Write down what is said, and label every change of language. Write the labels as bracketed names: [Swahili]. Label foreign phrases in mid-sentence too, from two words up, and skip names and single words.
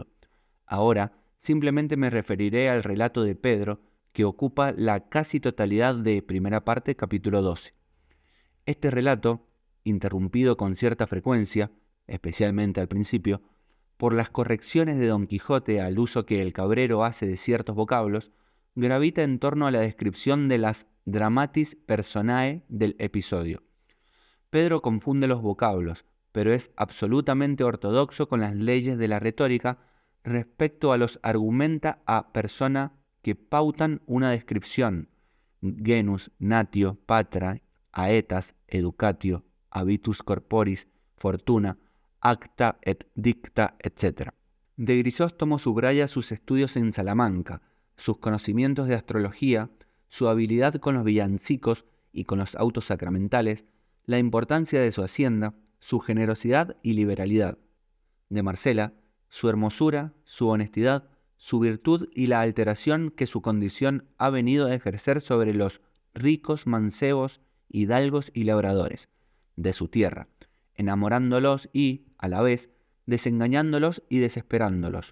[Spanish] Ahora, simplemente me referiré al relato de Pedro, que ocupa la casi totalidad de primera parte, capítulo 12. Este relato, interrumpido con cierta frecuencia, especialmente al principio, por las correcciones de Don Quijote al uso que el cabrero hace de ciertos vocablos, gravita en torno a la descripción de las [Latin] dramatis personae [Spanish] del episodio. Pedro confunde los vocablos, pero es absolutamente ortodoxo con las leyes de la retórica respecto a los [Latin] argumenta a persona [Spanish] que pautan una descripción, [Latin] genus, natio, patra, aetas, educatio, habitus corporis, fortuna, acta et dicta, etc. [Spanish] De Grisóstomo subraya sus estudios en Salamanca, sus conocimientos de astrología, su habilidad con los villancicos y con los autos sacramentales, la importancia de su hacienda, su generosidad y liberalidad. De Marcela, su hermosura, su honestidad, su virtud y la alteración que su condición ha venido a ejercer sobre los ricos mancebos, hidalgos y labradores de su tierra, enamorándolos y, a la vez, desengañándolos y desesperándolos.